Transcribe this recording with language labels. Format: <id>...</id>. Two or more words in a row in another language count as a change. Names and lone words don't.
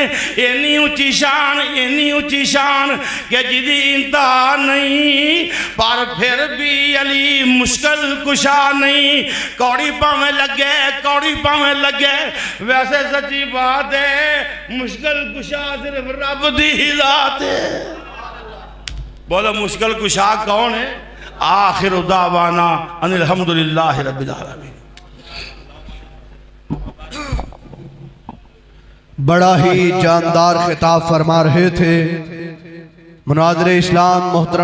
<pa>اینی اچی شان، اینی اچی شان کہ جدی انتہا نہیں، پر فیر وی علی مشکل کشا نہیں. کوڑی بھاویں لگے، کوڑی بھاویں لگے، ویسے سچی بات ہے مشکل کشا صرف رب دی ہی ذات ہے.</pa> <ur>بولو مشکل کشا کون ہے?</ur> <ar>آخر دعوانا أن الحمد لله رب العالمين.</ar> <ur>بڑا ہی جاندار خطاب فرما رہے تھے مناظر اسلام محترم</ur>